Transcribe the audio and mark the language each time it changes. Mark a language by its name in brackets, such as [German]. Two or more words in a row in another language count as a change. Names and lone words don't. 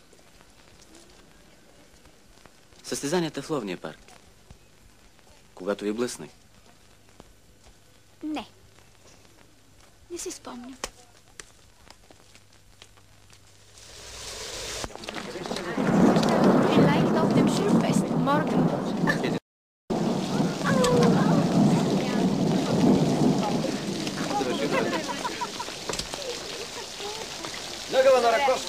[Bulgarian] Състезанията в ловния парк. Когато ви блъснах. Не. Не си спомням. [German] Vielleicht auf dem Schulfest morgen. [Bulgarian] Нагъла на Раковска.